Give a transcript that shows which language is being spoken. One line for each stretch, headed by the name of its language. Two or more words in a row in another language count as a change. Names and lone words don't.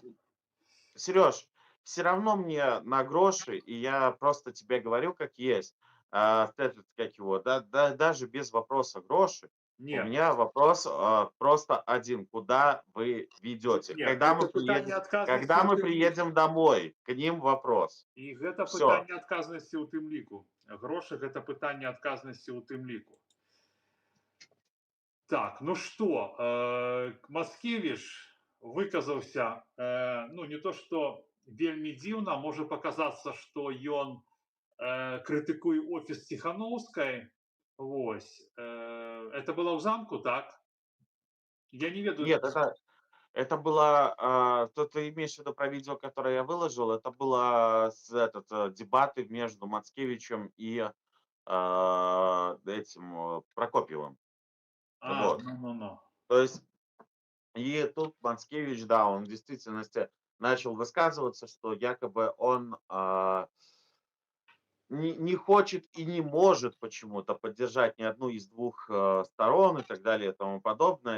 Russian: равно, Сереж, все равно мне на гроши, и я просто тебе говорю, как есть. Этот, как его, даже без вопроса гроши, у Нет, меня вопрос просто один. Куда вы ведете? нет, это пытание Когда
Belarusian: отказности у
Russian: мы
Belarusian: тым ліку.
Russian: приедем домой? К ним вопрос.
Belarusian: І гэта
Russian: Все.
Belarusian: пытанне адказнасці ў тым ліку. Грошы гэта пытанне адказнасці ў тым ліку. Так,
Russian: ну что,
Belarusian: Маскевич, выказаўся, ну не то што вельмі дзіўна, можа паказацца, што ён крытыкуе офіс Ціханаўскай. Вось.
Russian: Это было
Belarusian: ў замку, так? Я не ведаю.
Russian: Нет, это было, ты имеешь в виду про видео, которое я выложил, это было дебаты между Мацкевичем и этим Прокопьевым. Вот. Ну-ну-ну. То есть, и тут Мацкевич, да, он в действительности начал высказываться, что якобы он не хочет и не может почему-то поддержать ни одну из двух сторон и так далее и тому подобное.